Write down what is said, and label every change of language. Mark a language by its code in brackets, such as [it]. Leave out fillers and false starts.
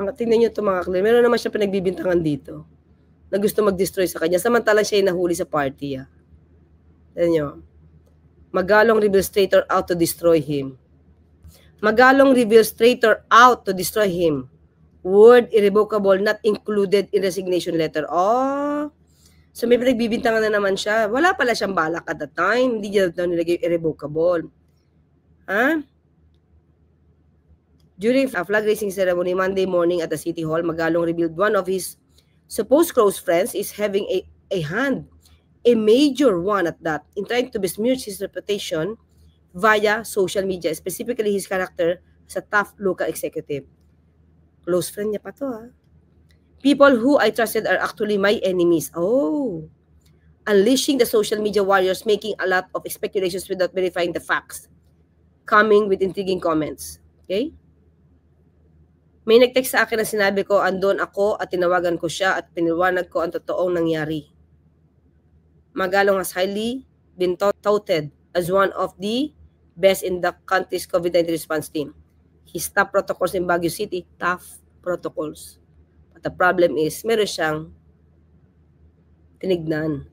[tl] Tingnan niyo ito mga clear. Meron naman siya pinagbibintangan dito na gusto mag-destroy sa kanya. Samantala siya yung nahuli sa party. Tignan niyo. [en] Magalong reveals traitor out to destroy him. Magalong reveals traitor out to destroy him. Word irrevocable not included in resignation letter. [tl] So may pinagbibintangan na naman siya. Wala pala siyang balak [en] at the time. [tl] Hindi niya daw nilagay irrevocable. [en] During a flag raising ceremony Monday morning at the City Hall, Magalong revealed one of his supposed close friends is having a hand, a major one at that, in trying to besmirch his reputation via social media, specifically his character as a tough local executive. Close friend [tl] niya pa to [en] People who I trusted are actually my enemies. Unleashing the social media warriors, making a lot of speculations without verifying the facts. Coming with intriguing comments. Okay? [tl] May nag-text sa akin na sinabi ko, andon ako at tinawagan ko siya at piniwanag ko ang totoong nangyari. [en] Magalong has highly been touted as one of the best in the country's COVID-19 response team. His top protocols in Baguio City, tough protocols. But the problem is, [tl] meron siyang tinignan.